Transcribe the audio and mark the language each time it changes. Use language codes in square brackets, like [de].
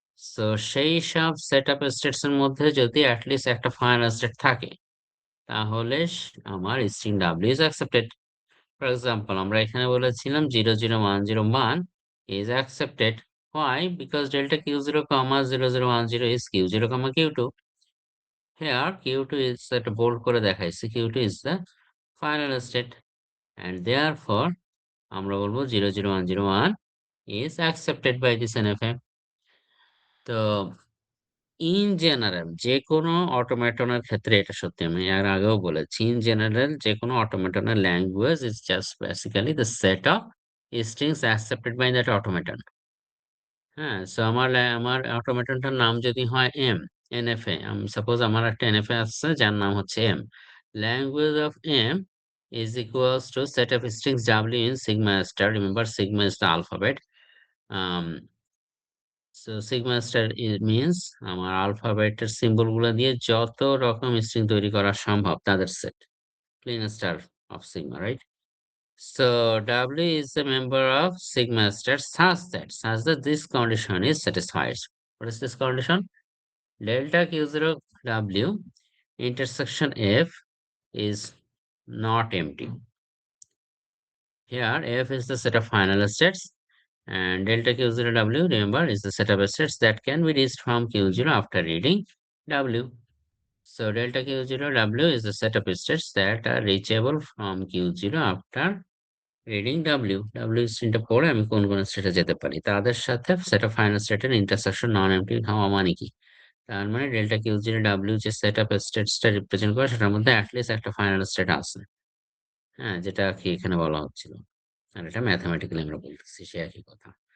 [bn] So সেই সব set up states এর মধ্যে যদি অ্যাটলিস্ট একটা ফাইনাল স্টেট থাকে তাহলে আমার string [en] W is accepted. [bn] For example, আমরা এখানে বলেছিলাম 00101 [en] is accepted. Why? Because delta Q0, 0010 is Q0, Q2. Here Q2 is [bn] একটা bold করে দেখাইছি, [en] Q2 is the final state and therefore [bn] আমরা বলবো [en] 00101 is accepted by this NFA. [bn] তো in general যে কোনো অটোমেটনের ক্ষেত্রে এটা সত্যি, আমি এর আগেও বলেছি, ইন জেনারেল যে কোনো অটোমেটনের [en] Language is just basically the set of strings accepted by that automaton. [bn] হ্যাঁ, সো আমার অটোমেটনটার নাম যদি হয় এম, এনএফএ, সাপোজ আমার একটা এনএফএ আসছে যার নাম হচ্ছে M, language of M [en] is equals to set of strings W in sigma star. Remember, sigma is the alphabet. [bn] um, [en] So sigma star means [bn] আমার আলফাবেটের সিম্বল গুলো দিয়ে যত রকম স্ট্রিং তৈরি করা সম্ভব তাদের set, clean star [en] of sigma, right? So W is a member of sigma star such that this condition is satisfied. What is this condition? Delta Q0, W intersection F is not empty. Here F is the set of final states and delta Q0, W, remember, is the set of states that can be reached from Q0 after reading W. So delta Q0, W is the set of states that are reachable from Q0 after reading W. [bn] W স্ট্রিংটা পড়ে আমি কোন কোন স্টেটে যেতে পারি তাদের সাথে set of final স্টেটের ইন্টারসেকশন নন এমপ্টি হওয়া মানে কি? তার মানে ডেল্টা Q0, W যে সেট অফ স্টেটসটা রিপ্রেজেন্ট করে সেটার মধ্যে অ্যাটলিস্ট একটা ফাইনাল স্টেট আছে। হ্যাঁ, যেটা কি এখানে বলা হচ্ছিল, আর এটা ম্যাথমেটিক্যালি আমরা বলতেছি সে একই কথা।